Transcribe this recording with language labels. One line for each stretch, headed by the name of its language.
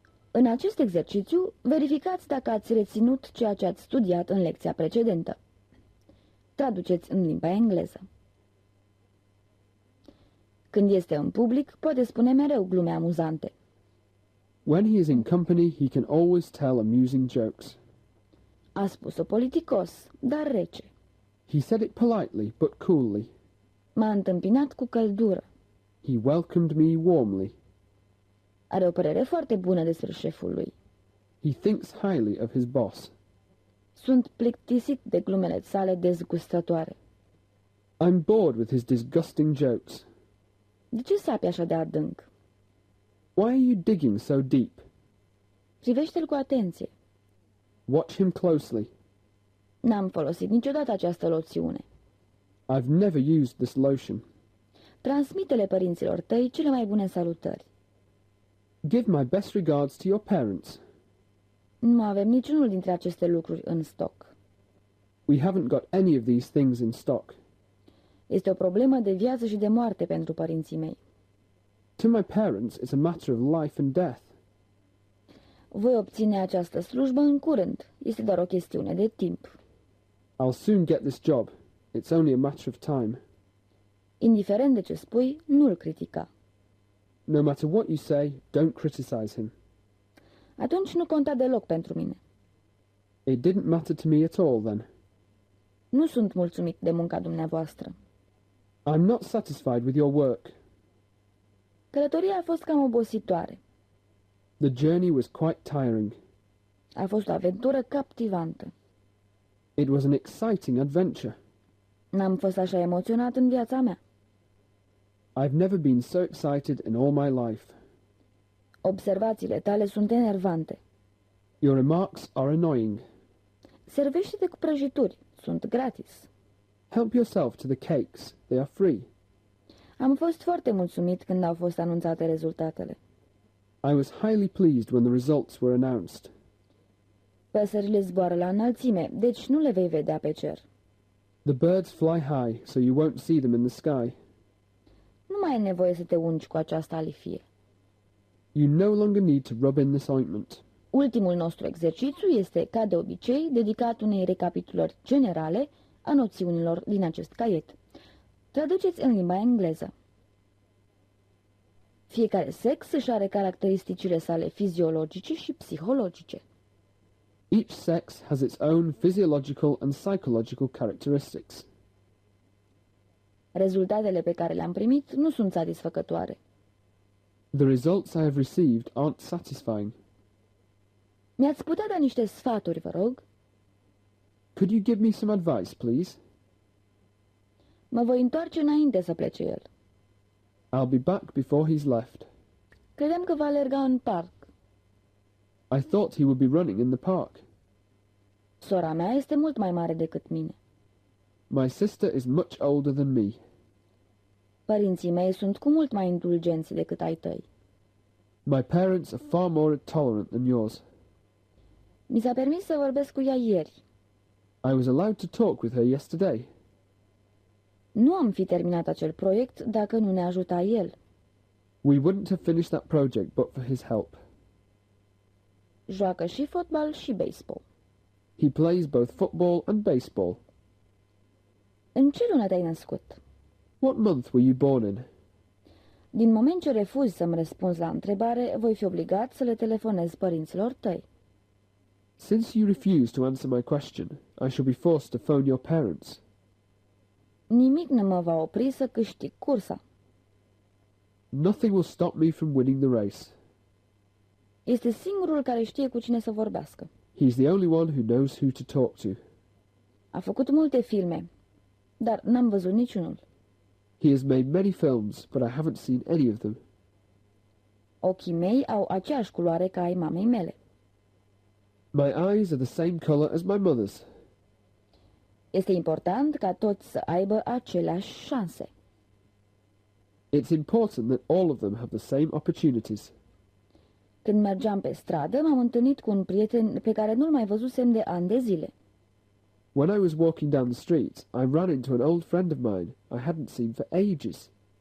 Romanian: În acest exercițiu, verificați dacă ați reținut ceea ce ați studiat în lecția precedentă. Traduceți în limba engleză. Când este în public, poate spune mereu glume amuzante.
English: When he is in company, he can always tell amusing jokes.
Romanian: A spus-o politicos, dar rece.
English: He said it politely, but coolly.
Romanian: M-a întâmpinat cu căldură.
English: He welcomed me warmly.
Romanian: Are o părere foarte bună despre șeful lui.
English: He thinks highly of his boss.
Romanian: Sunt plictisit de glumele sale dezgustătoare.
English: I'm bored with his disgusting jokes.
Romanian: De ce sapi așa de adânc?
English: Why are you digging so deep?
Romanian: Privește-l cu atenție.
English: Watch him closely.
Romanian: N-am folosit niciodată această loțiune.
English: I've never used this lotion.
Romanian: Transmite-le părinților tăi cele mai bune salutări.
English: Give my best regards to your parents.
Romanian: Nu avem niciunul dintre aceste lucruri în stoc.
English: We haven't got any of these things in stock.
Romanian: Este o problemă de viață și de moarte pentru părinții mei.
English: To my parents, it's a matter of life and death.
Romanian: Voi obține această slujbă în curând. Este doar o chestiune de timp.
English: I'll soon get this job. It's only a matter of time.
Romanian: Indiferent de ce spui, nu-l critica.
English: No matter what you say, don't criticize him.
Romanian: Atunci nu conta deloc pentru mine.
English: It didn't matter to me at all then.
Romanian: Nu sunt mulțumit de munca dumneavoastră.
English: I'm not satisfied with your work.
Romanian: Călătoria a fost cam obositoare.
English: The journey was quite tiring.
Romanian: A fost o aventură captivantă.
English: It was an exciting adventure.
Romanian: N-am fost așa emoționat în viața mea.
English: I've never been so excited in all my life.
Romanian: Observațiile tale sunt enervante.
English: Your remarks are annoying.
Romanian: Servește-te cu prăjituri. Sunt gratis.
English: Help yourself to the cakes. They are free.
Romanian: Am fost foarte mulțumit când au fost anunțate rezultatele.
English: I was highly pleased when the results were announced.
Romanian: Păsările zboară la înălțime, deci nu le vei vedea pe cer.
English: The birds fly high, so you won't see them in the sky.
Romanian: Nu mai ai nevoie să te ungi cu această alifie.
English: You no longer need to rub in this ointment.
Romanian: Ultimul nostru exercițiu este, ca de obicei, dedicat unei recapitulări generale a noțiunilor din acest caiet. Traduceți în limba engleză. Fiecare sex își are caracteristicile sale fiziologice și psihologice.
English: Each sex has its own physiological and psychological characteristics.
Romanian: Rezultatele pe care le-am primit nu sunt satisfăcătoare.
English: The results I have received aren't satisfying.
Romanian: Mi-ați putea da niște sfaturi, vă rog?
English: Could you give me some advice, please?
Romanian: Mă voi întoarce înainte să plece el.
English: I'll be back before he's left.
Romanian: Credeam că va alerga în parc.
English: I thought he would be running in the park.
Romanian: Sora mea este mult mai mare decât mine.
English: My sister is much older than me.
Romanian: Părinții mei sunt cu mult mai indulgenți decât ai tăi.
English: My parents are far more tolerant than yours.
Romanian: Mi s-a permis să vorbesc cu ea ieri.
English: I was allowed to talk with her yesterday.
Romanian: Nu am fi terminat acel proiect dacă nu ne ajuta el.
English: We wouldn't have finished that project but for his help.
Romanian: Joacă și fotbal și baseball.
English: He plays both football and baseball.
Romanian: În ce lună te-ai născut?
English: What month were you born in?
Romanian: Din moment ce refuzi să-mi răspunzi la întrebare, voi fi obligat să le telefonez părinților tăi.
English: Since you refuse to answer my question, I shall be forced to phone your parents.
Romanian: Nimic nu mă va opri să câștig cursa.
English: Nothing will stop me from winning the race.
Romanian: Este singurul care știe cu cine să vorbească.
English: He's the only one who knows who to talk to.
Romanian: A făcut multe filme, dar n-am văzut niciunul.
English: He has made many films, but I haven't seen any of them.
Romanian: Ochii mei au aceeași culoare ca ai mamei mele.
English: My eyes are the same color as my mother's.
Romanian: Este important ca toți să aibă aceleași șanse.
English: It's important that all of them have the same opportunities.
Romanian: Când mergeam pe stradă, m-am întâlnit cu un prieten pe care nu-l mai văzusem de ani de zile.
English: When I was walking down the street, I ran into an old friend of mine I hadn't seen for ages.